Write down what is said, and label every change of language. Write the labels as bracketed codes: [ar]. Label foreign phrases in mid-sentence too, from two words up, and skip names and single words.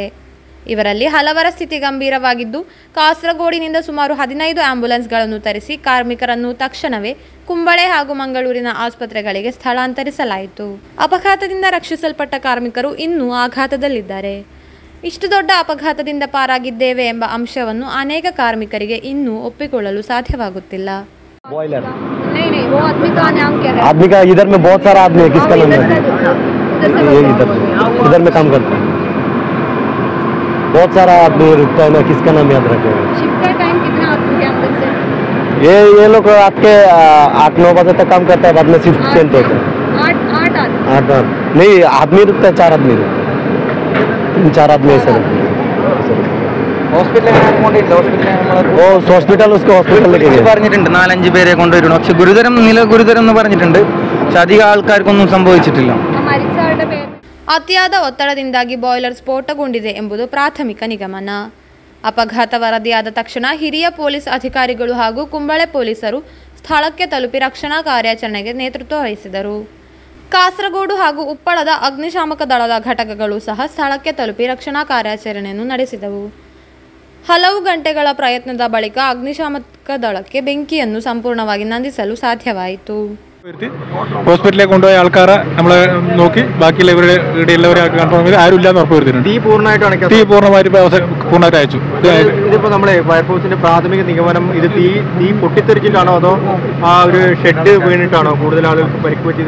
[kn] ಇವರಲ್ಲಿ ಹಲವರ ಸ್ಥಿತಿ ಗಂಭೀರವಾಗಿದ್ದು, ಕಾಸರಗೋಡಿನಿಂದ ಸುಮಾರು 15 ಆಂಬ್ಯುಲೆನ್ಸ್ಗಳನ್ನು ತರಿಸಿ ಕಾರ್ಮಿಕರನ್ನು ತಕ್ಷಣವೇ ಕುಂಬಳೆ ಹಾಗೂ ಮಂಗಳೂರಿನ ಆಸ್ಪತ್ರೆಗಳಿಗೆ ಸ್ಥಳಾಂತರಿಸಲಾಯಿತು. ಅಪಘಾತದಿಂದ ರಕ್ಷಿಸಲ್ಪಟ್ಟ ಕಾರ್ಮಿಕರು ಇನ್ನೂ ಆಘಾತದಲ್ಲಿದ್ದಾರೆ. ಇಷ್ಟು ದೊಡ್ಡ ಅಪಘಾತದಿಂದ ಪಾರಾಗಿದ್ದೇವೆ ಎಂಬ ಅಂಶವನ್ನು ಅನೇಕ ಕಾರ್ಮಿಕರಿಗೆ ಇನ್ನೂ ಒಪ್ಪಿಕೊಳ್ಳಲು ಸಾಧ್ಯವಾಗುತ್ತಿಲ್ಲ. [hi] बॉयलर नहीं वो आदमी का नाम क्या है? आदमी का इधर में बहुत सारा आदमी है. किसका नाम है? ये इधर में काम करता है. बहुत सारा आदमी रुकता है ना. किसका नाम याद रखेगा? शिफ्ट का टाइम कितना आदमी के अंदर से? ये लोग रात के 8-9 बजे तक काम करता है. बाद में शिफ्ट चेंज होता है. 8 नहीं आदमी रुकता है. 4 आदमी 3-4 आदमी ऐसे [ml] ഹോസ്പിറ്റൽ പറഞ്ഞിട്ടുണ്ട്. 4-5 പേരെ കൊണ്ടുവരണം. പക്ഷെ ഗുരുതരം എന്ന് പറഞ്ഞിട്ടുണ്ട്. പക്ഷെ അധികം ആൾക്കാർക്കൊന്നും സംഭവിച്ചിട്ടില്ല. [kn] ಅತಿಯಾದ ಒತ್ತಡದಿಂದಾಗಿ ಬಾಯ್ಲರ್ ಸ್ಫೋಟಗೊಂಡಿದೆ ಎಂಬುದು ಪ್ರಾಥಮಿಕ ನಿಗಮನ. ಅಪಘಾತ ವರದಿಯಾದ ತಕ್ಷಣ ಹಿರಿಯ ಪೊಲೀಸ್ ಅಧಿಕಾರಿಗಳು ಹಾಗೂ ಕುಂಬಳೆ ಪೊಲೀಸರು ಸ್ಥಳಕ್ಕೆ ತಲುಪಿ ರಕ್ಷಣಾ ಕಾರ್ಯಾಚರಣೆಗೆ ನೇತೃತ್ವ ವಹಿಸಿದರು. ಕಾಸರಗೋಡು ಹಾಗೂ ಉಪ್ಪಳದ ಅಗ್ನಿಶಾಮಕ ದಳದ ಘಟಕಗಳು ಸಹ ಸ್ಥಳಕ್ಕೆ ತಲುಪಿ ರಕ್ಷಣಾ ಕಾರ್ಯಾಚರಣೆಯನ್ನು ನಡೆಸಿದವು. ಹಲವು ಗಂಟೆಗಳ ಪ್ರಯತ್ನದ ಬಳಿಕ ಅಗ್ನಿಶಾಮಕ ದಳಕ್ಕೆ ಬೆಂಕಿಯನ್ನು ಸಂಪೂರ್ಣವಾಗಿ ನಂದಿಸಲು ಸಾಧ್ಯವಾಯಿತು. [ml] ഹോസ്പിറ്റലിലേക്ക് കൊണ്ടുപോയ ആൾക്കാരെ നമ്മൾ നോക്കി ബാക്കിയുള്ള ഇവിടെ എല്ലാവരും കൺഫേം ചെയ്ത് ആരും ഇല്ലാന്ന് ഉറപ്പ് വരുത്തിയിട്ടുണ്ട്. തീ പൂർണ്ണമായിട്ട് അയച്ചു. ഇതിപ്പോ നമ്മളെ ഫയർഫോഴ്സിന്റെ പ്രാഥമിക നിഗമനം ഇത് തീ പൊട്ടിത്തെറിച്ചിട്ടാണോ അതോ ആ ഒരു ഷെഡ് വീണിട്ടാണോ കൂടുതൽ ആളുകൾക്ക് പരിക്ക് പറ്റിയത്?